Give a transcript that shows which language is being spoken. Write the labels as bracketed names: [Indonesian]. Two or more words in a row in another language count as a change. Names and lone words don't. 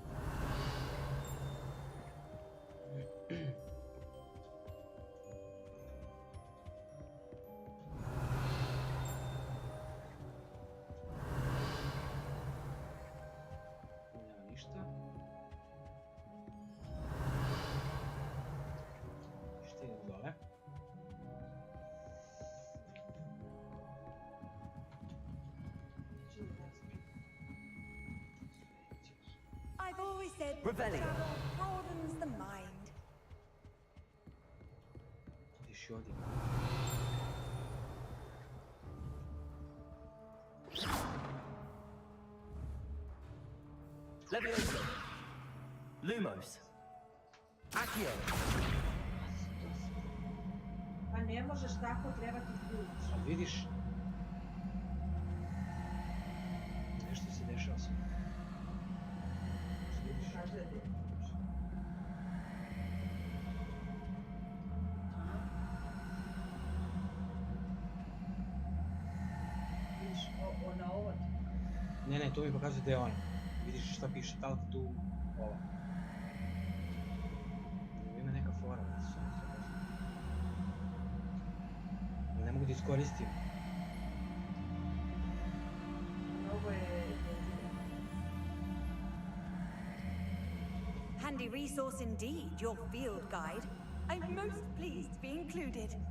[Serbian] Nema ništa. Ništa, idemo dole. [English] I've always said Revelio. travel broadens the mind. [Serbian] Vidiš i ovdje. Levioso. Lumos. Accio. Pa ne možeš tako, treba ti ključ. Ali vidiš? Nešto se dešava sve. Kaže da je ključ. Vidiš, na ovo ti. Ne, to mi pokazuje da je ona. Vidiš šta piše, da li tu ova. Ima neka fora da su oni sve poznati. Ali ne mogu da iskoristim. Ovo je... [English] Handy resource indeed, your field guide. I'm most pleased to be included.